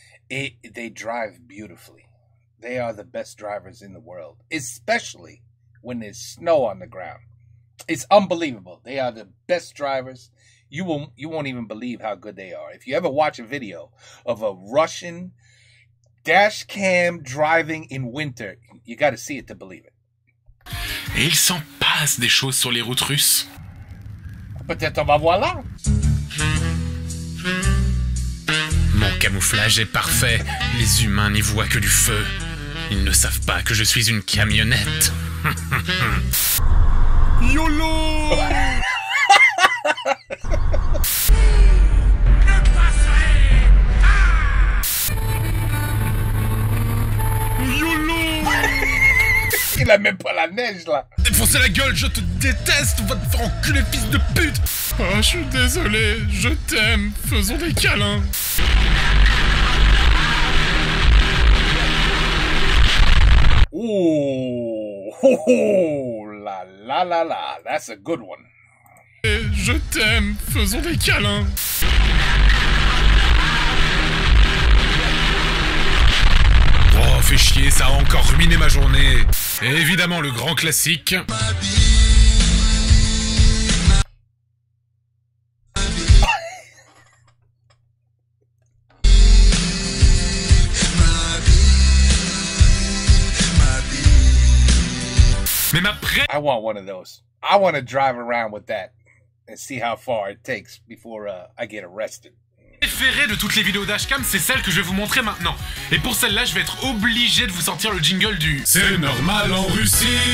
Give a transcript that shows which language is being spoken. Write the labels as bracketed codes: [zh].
[en] Et they drive beautifully. They are the best drivers in the world, especially when there's snow on the ground. It's unbelievable. They are the best drivers. You won't even believe how good they are. If you ever watch a video of a Russian dash cam driving in winter, you got to see it to believe it. [fr] Et il s'en passe des choses sur les routes russes. Peut-être on va voir là. Mon camouflage est parfait. Les humains n'y voient que du feu. Ils ne savent pas que je suis une camionnette. YOLO. Il a même pas la neige. piège, là. Défoncer la gueule, je te déteste, va te faire enculer, fils de pute. Oh, je suis désolé, je t'aime, faisons des câlins. [en] Ooh, oh, la la la la, that's a good one. [fr] Je t'aime, faisons des câlins. Oh, fais chier, ça a encore ruiné ma journée. Et évidemment, le grand classique. Mais ma [en] I want one of those. I want to drive around with that and see how far it takes before I get arrested. [fr] Préférée de toutes les vidéos dashcam, c'est celle que je vais vous montrer maintenant. Et pour celle-là, je vais être obligé de vous sortir le jingle du C'est normal en Russie.